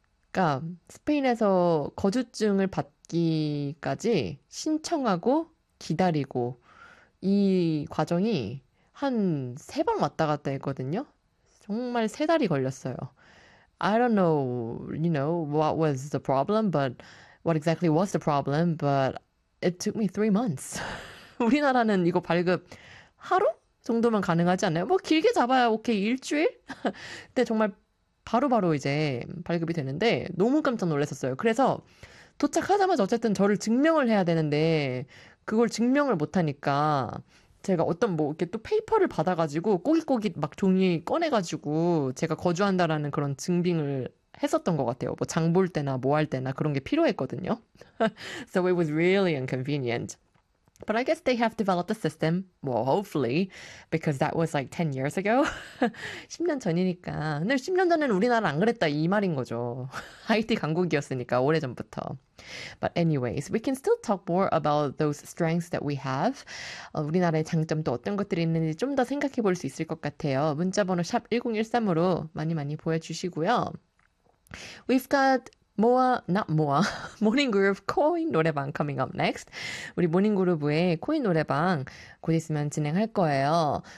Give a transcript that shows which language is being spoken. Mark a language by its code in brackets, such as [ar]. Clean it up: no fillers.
[ko] 그러니까 스페인에서 거주증을 받기까지 신청하고 기다리고 이 과정이 한 세 번 왔다 갔다 했거든요. 정말 세 달이 걸렸어요. [en] I don't know, you know, what was the problem, but what exactly was the problem, but it took me 3 months. [ko] 우리나라는 이거 발급 하루? 정도면 가능하지 않나요? 뭐 길게 잡아야 오케이 일주일? 근데 정말 바로바로 이제 발급이 되는데 너무 깜짝 놀랐었어요. 그래서 도착하자마자 어쨌든 저를 증명을 해야 되는데 그걸 증명을 못하니까 제가 어떤 뭐 이렇게 또 페이퍼를 받아가지고 꼬깃꼬깃 막 종이 꺼내가지고 제가 거주한다라는 그런 증빙을 했었던 것 같아요. 뭐 장 볼 때나 뭐 할 때나 그런 게 필요했거든요. [en] So it was really inconvenient. But I guess they have developed a system. Well, hopefully, because that was like 10 years ago. [ko] 10년 전이니까. 근데 10년 전에는 우리나라 안 그랬다 이 말인 거죠. IT 강국이었으니까 오래전부터. [en] But anyways, we can still talk more about those strengths that we have. [ko] 우리나라의 장점도 어떤 것들이 있는지 좀 더 생각해 볼 수 있을 것 같아요. 문자번호 샵 1013으로 많이 많이 보여주시고요. [en] We've got Moa, not Moa, Morning Groove Coin 노래방 coming up next. [ko] 우리 Morning Groove의 코인 노래방 곧 있으면 진행할 거예요.